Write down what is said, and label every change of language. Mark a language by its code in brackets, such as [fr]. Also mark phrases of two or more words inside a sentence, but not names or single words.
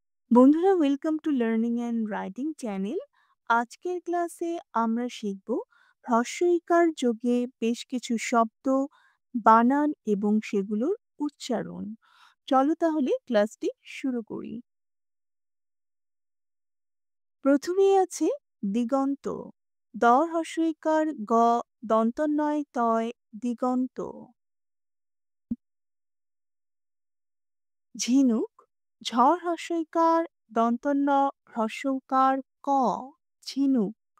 [bn] বন্ধুরা, [en] welcome to learning and writing channel. [bn] আজকের ক্লাসে আমরা শিখব হ্রস্ব ইকার যোগে বেশ কিছু শব্দ, বানান এবং সেগুলোর উচ্চারণ। চলো তাহলে ক্লাসটি শুরু করি। প্রথমেই আছে দিগন্ত। দ হ্রস্ব ইকার গ, দন্তন্বয় তয়, দিগন্ত। ঝিনুক। ঝ হ্রস্ব ইকার দন্তন্য হ্রস্ব উকার ক, ঝিনুক।